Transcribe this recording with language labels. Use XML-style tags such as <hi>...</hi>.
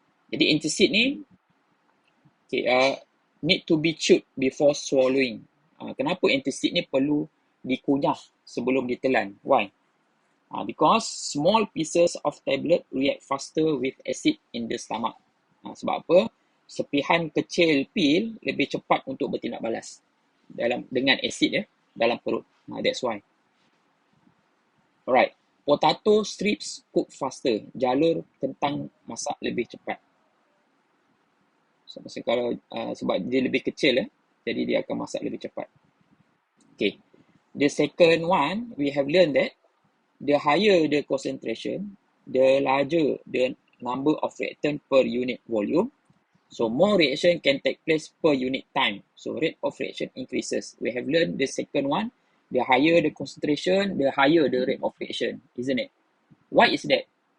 <ms>Jadi antacid ni</ms> <en>need to be chewed before swallowing.</en> <ms>Kenapa antacid ni perlu dikunyah sebelum ditelan?</ms> <en>Why? Because small pieces of tablet react faster with acid in the stomach.</en> <ms>Sebab apa? Sepihan kecil pil lebih cepat untuk bertindak balas dengan acid ya dalam perut.</ms> <en>That's why. Alright. Potato strips cook faster.</en> <ms>Jalur kentang masak lebih cepat. So, sebab dia lebih kecil jadi dia akan masak lebih cepat.</ms> <en>Okay. The second one, we have learned that the higher the concentration, the larger the number of reactant per unit volume. So more reaction can take place per unit time. So rate of reaction increases. We have learned the second one. The higher the concentration, the higher the rate of reaction, isn't it? Why is that?</en>